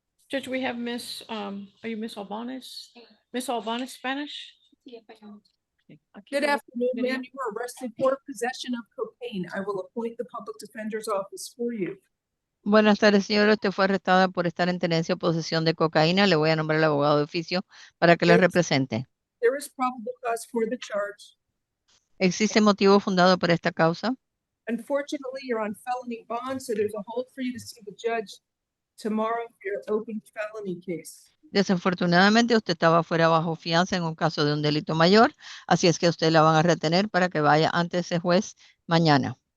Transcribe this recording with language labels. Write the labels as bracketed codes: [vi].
[en] Judge, we have Miss, are you Miss Albanese? Miss Albanese Spanish? Good afternoon, ma'am. You were arrested for possession of cocaine. I will appoint the public defender's office for you. [es] Buenas tardes, señora. Usted fue arrestada por estar en tenencia o posesión de cocaína. Le voy a nombrar al abogado de oficio para que le represente. [en] There is probable cause for the charge. [es] ¿Existe motivo fundado para esta causa? [en] Unfortunately, you're on felony bond, so there's a hold for you to see the judge tomorrow for your open felony case. [es] Desafortunadamente, usted estaba fuera bajo fianza en un caso de un delito mayor, así es que usted la van a retener para que vaya ante ese juez mañana.